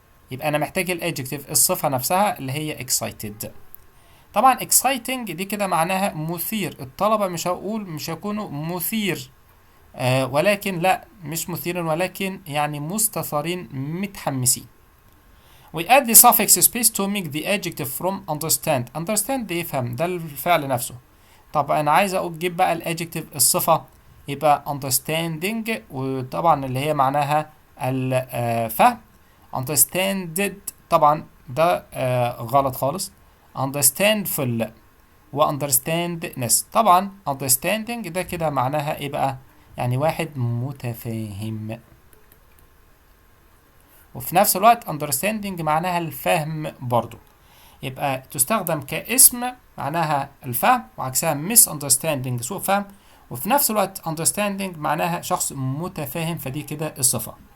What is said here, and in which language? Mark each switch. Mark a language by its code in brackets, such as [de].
[ar] يبقى أنا محتاج الادجكتيف الصفة نفسها اللي هي excited. طبعا exciting دي كده معناها مثير، الطلبة مش هيكونوا مثير ولكن لا مش مثير ولكن يعني مستثارين متحمسين. [en] We add the suffix space to make the adjective from understand. [ar] understand دي يفهم، ده الفعل نفسه. طب أنا عايز أجيب بقى الادجective الصفة، يبقى understanding، وطبعا اللي هي معناها الفهم. understanded طبعا ده غلط خالص. [en] understandful و understandness. [ar] طبعا understanding ده كده معناها ايه بقى؟ يعني واحد متفاهم، وفي نفس الوقت understanding معناها الفهم برضو، يبقى تستخدم كاسم معناها الفهم، وعكسها misunderstanding سوء فهم، وفي نفس الوقت understanding معناها شخص متفاهم، فدي كده الصفة.